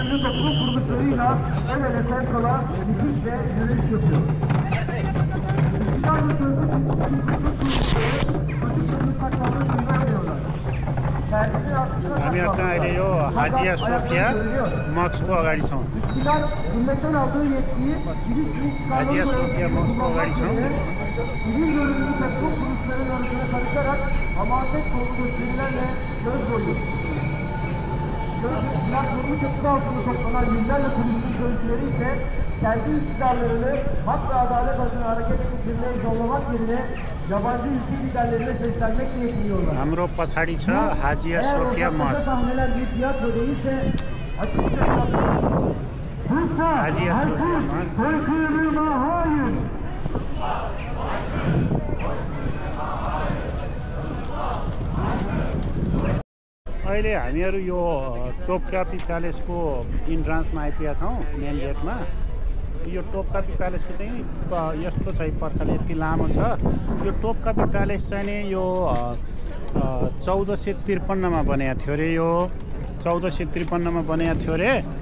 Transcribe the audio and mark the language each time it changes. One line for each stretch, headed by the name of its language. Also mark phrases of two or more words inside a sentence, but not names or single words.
Nepali: हामीहरू चाहिँ अहिले यो हाजिया सोफिया मक्सको अगाडि छौँ हाजिया सोफिया मक्सको अगाडि छौँ
Turkish: kendi iktidarlarını hak ve adalet adına hareket ettirmeye zorlamak yerine yabancı ülke liderlerine seslenmekle yetiniyorlar.
Nepali: हाम्रो पछाडि छ हाजिया सोफिया मस्क
Turkish: sahneler bir tiyatro değilse açıkça
Nepali: हाजिया सोफिया मस्क अहिले हामीहरू यो टोपकापी प्यालेसको इन्ट्रान्समा आइपुगेका छौँ
English: main gatema
Nepali: यो टोपकापी प्यालेसको चाहिँ यस्तो छ पर्खाले यति लामो छ यो टोपकापी प्यालेस चाहिँ नि यो 1453 मा बनेको थियो अरे यो 1453 मा बनेको थियो अरे